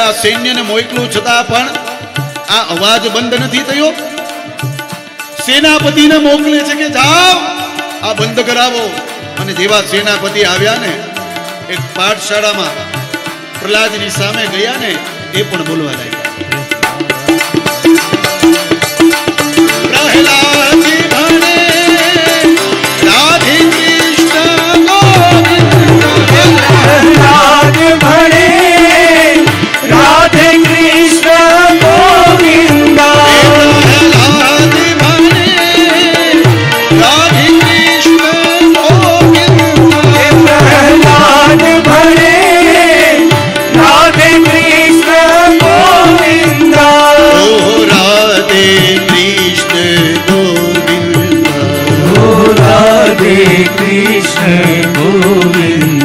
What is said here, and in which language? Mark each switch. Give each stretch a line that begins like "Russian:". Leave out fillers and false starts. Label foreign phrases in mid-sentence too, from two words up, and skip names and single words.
Gujarati: આ સૈન્યને મોકલું છતાં પણ આ અવાજ બંધ નથી થયો સેનાપતિને મોકલે છે કે જાઓ આ બંધ કરાવો અને જેવા સેનાપતિ આવ્યા ને એક પાઠશાળામાં પ્રહલાદની સામે ગયા ને એ પણ બોલવા લાગ્યા પ્રહલાદ ભણે રાધે કૃષ્ણ ગોવિંદ પ્રહલાદ ભણે રાધે કૃષ્ણ ગોવિંદ પ્રહલાદ ભણે રાધે કૃષ્ણ ગોવિંદ હે પ્રહલાદ ભણે રાધે કૃષ્ણ ગોવિંદ ओ राधे कृष्ण गोविंद ओ राधे कृष्ण गोविंद